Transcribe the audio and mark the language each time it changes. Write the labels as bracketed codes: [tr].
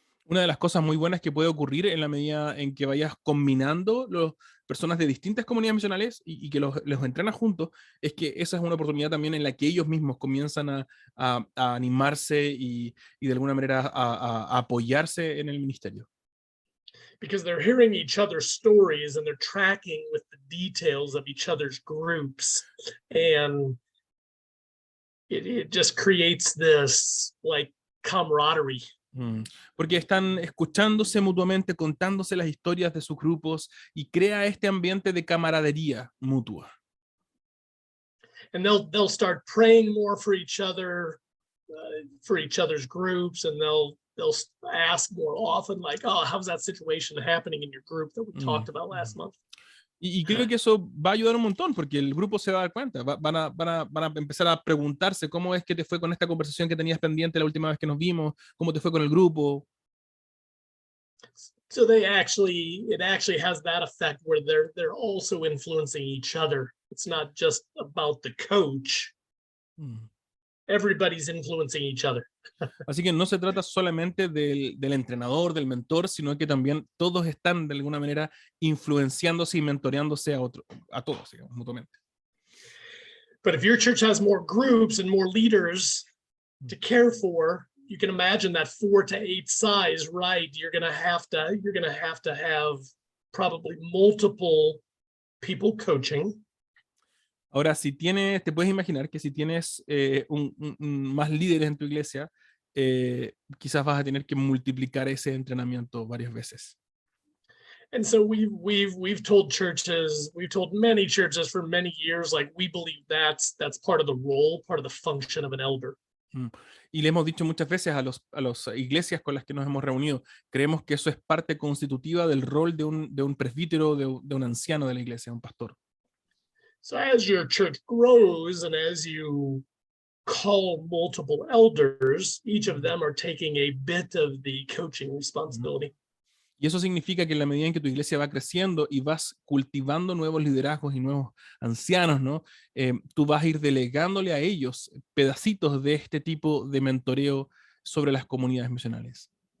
[es] Una de las cosas muy buenas que puede ocurrir en la medida en que vayas combinando las personas de distintas comunidades misionales y que los entrenas juntos, es que esa es una oportunidad también en la que ellos mismos comienzan a animarse y de alguna manera a apoyarse en el ministerio. [en] Because they're hearing each other's stories and they're tracking with the details of each other's groups, and it just creates this like camaraderie. [es] Porque están escuchándose mutuamente, contándose las historias de sus grupos y crea este ambiente de camaradería mutua. [en] And they'll start praying more for each other, for each other's groups, and they'll ask more often, like, "Oh, how's that situation happening in your group that we talked about last month?" [es] Y creo que eso va a ayudar un montón, porque el grupo se va a dar cuenta, van a empezar a preguntarse cómo es que te fue con esta conversación que tenías pendiente la última vez que nos vimos, cómo te fue con el grupo. [en] So it actually has that effect where they're also influencing each other. It's not just about the coach. Everybody's influencing each other. [es] Así que no se trata solamente del entrenador, del mentor, sino que también todos están de alguna manera influenciándose y mentoreándose a todos, digamos, mutuamente. [en] But if your church has more groups and more leaders to care for, you can imagine that 4 to 8 size, right? You're gonna have to have probably multiple people coaching. [es] Ahora, si tienes, te puedes imaginar que si tienes más líderes en tu iglesia, quizás vas a tener que multiplicar ese entrenamiento varias veces. [en] And so we've told many churches for many years, like we believe that's part of the role, part of the function of an elder. [es] Y le hemos dicho muchas veces a las iglesias con las que nos hemos reunido, creemos que eso es parte constitutiva del rol de un presbítero, de un anciano de la iglesia, un pastor. [en] So as your church grows and as you call multiple elders, each of them are taking a bit of the coaching responsibility. [es] Y eso significa que en la medida en que tu iglesia va creciendo y vas cultivando nuevos liderazgos y nuevos ancianos, ¿no? Tú vas a ir delegándole a ellos pedacitos de este tipo de mentoreo sobre las comunidades misionales.